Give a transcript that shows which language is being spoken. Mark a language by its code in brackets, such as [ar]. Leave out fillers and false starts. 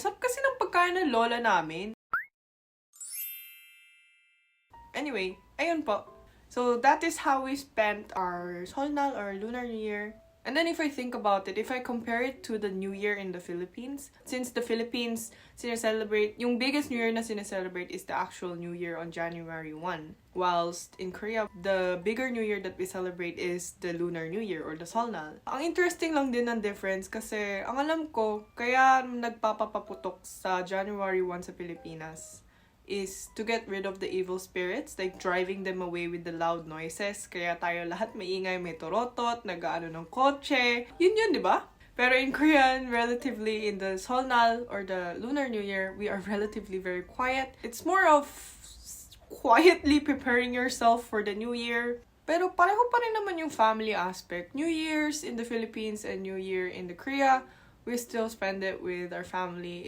[tl] Sarap kasi ng pagkain ng lola namin. Anyway, ayun po. [en] So that is how we spent our seol-nal or Lunar New Year. And then if I think about it, if I compare it to the New Year in the Philippines, since the Philippines sineselebrate, yung biggest New Year [tl] na sineselebrate [en] is the actual New Year on January 1. Whilst in Korea, the bigger New Year that we celebrate is the Lunar New Year or the seol-nal. [tl] Ang interesting lang din ng difference kasi ang alam ko, kaya nagpapapaputok sa January 1 sa Pilipinas [en] is to get rid of the evil spirits, like driving them away with the loud noises. [tl] Kaya tayo lahat maingay, may torotot, nag-aano ng kotse. Yun, di ba? [en] Pero in Korean, relatively in the seol-nal or the Lunar New Year, we are relatively very quiet. It's more of quietly preparing yourself for the New Year. [tl] Pero pareho pa rin naman yung family aspect. [en] New Year's in the Philippines and New Year in the Korea, we still spend it with our family.